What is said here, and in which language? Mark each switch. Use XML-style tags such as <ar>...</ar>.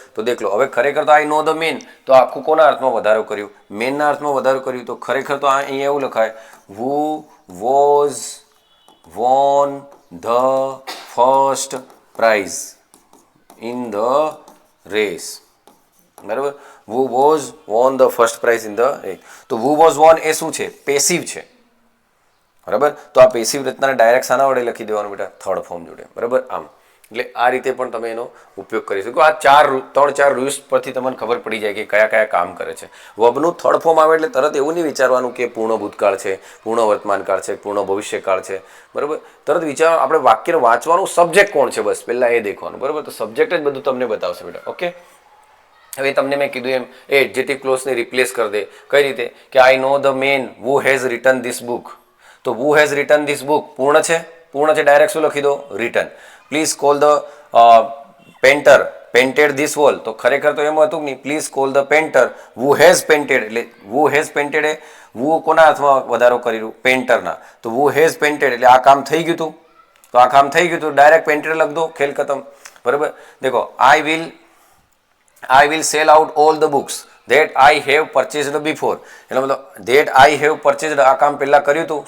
<gu>તો દેખ લો, હવે ખરેખર તો</gu> <en>I know the man,</en> <gu>તો આખું કોના અર્થમાં વધારો કર્યું? મેનના અર્થમાં વધારો કર્યું. તો ખરેખર તો અહીંયા એવું લખાય,</gu> <en>Who was won the first prize in the race.</en> <gu>બરાબર.</gu> <en>who was won the first prize in the race.</en> <gu>તો</gu> <en>who was won</en> <gu>એ શું છે? પેસિવ છે. બરાબર. તો આ પેસિવ રચનાને ડાયરેક્ટ શાના વડે લખી દેવાનું બેટા? થર્ડ ફોર્મ જોડે. બરાબર. આમ એટલે આ રીતે પણ તમે એનો ઉપયોગ કરી શકો. આ 3-4 રૂલ્સ પરથી તમને ખબર પડી જાય કે કયા કયા કામ કરે છે. વર્બનું થર્ડ ફોર્મ આવે એટલે તરત એવું નહીં વિચારવાનું કે પૂર્ણ ભૂતકાળ છે, પૂર્ણ વર્તમાનકાળ છે, પૂર્ણ ભવિષ્યકાળ છે. બરાબર. તરત વિચાર, આપણે વાક્ય વાંચવાનું, સબ્જેક્ટ કોણ છે બસ પહેલા એ દેખવાનું. બરાબર. તો સબ્જેક્ટ જ બધું તમને બતાવશે બેટા. ઓકે. હવે તમને મેં કીધું એમ એ એડજેક્ટિવ ક્લોઝને રિપ્લેસ કરી દે. કઈ રીતે? કે</gu> <en>I know the man who has written this book.</en> <gu>તો</gu> <en>who has written this book</en> <gu>પૂર્ણ છે, પૂર્ણ છે, ડાયરેક્ટ શું લખી દો? Return.</gu> <en>Please call the painter painted this wall.</en> <gu>તો ખરેખર તો એમ હતું કે નહીં,</gu> <en>Please call the painter who has painted.</en> <gu>એટલે</gu> <en>who has painted</en> <gu>એ હુ કોના અર્થમાં વધારો કર્યું? પેન્ટરના. તો</gu> <en>who has painted</en> <gu>એટલે આ કામ થઈ ગયું હતું. તો આ કામ થઈ ગયું હતું, ડાયરેક્ટ પેન્ટેડ લખ દો, ખેલ ખતમ. બરાબર.</gu> <en>દેખો, I will sell out all the books that I have purchased before.</en> <gu>એટલે મતલબ</gu> <en>that I have purchased,</en> <gu>આ કામ પહેલા કર્યું હતું.</gu>